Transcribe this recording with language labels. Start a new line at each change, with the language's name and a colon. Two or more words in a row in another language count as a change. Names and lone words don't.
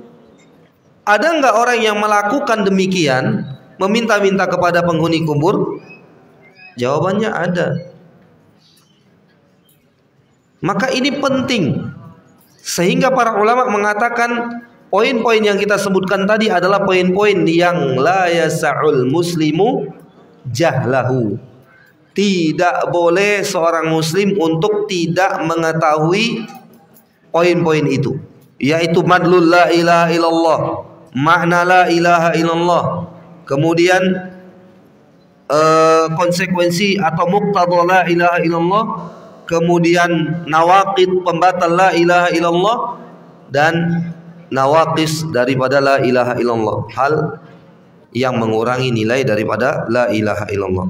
Indonesian: Ada enggak orang yang melakukan demikian, meminta-minta kepada penghuni kubur? Jawabannya ada. Maka ini penting, sehingga para ulama mengatakan poin-poin yang kita sebutkan tadi adalah poin-poin yang
Arabic: لا يسع المسلم جهله.
Indonesian: Tidak boleh seorang muslim untuk tidak mengetahui poin-poin itu, yaitu
Arabic: مدلول لا إله إلا الله,
Indonesian: makna
Arabic: لا إله إلا الله,
Indonesian: kemudian konsekuensi atau
Arabic: مقتضى لا إله إلا الله,
Indonesian: kemudian nawaqid pembatal
Arabic: لا إله إلا الله,
Indonesian: dan nawaqis daripada
Arabic: لا إله إلا الله,
Indonesian: hal yang mengurangi nilai daripada
Arabic: لا إله إلا الله.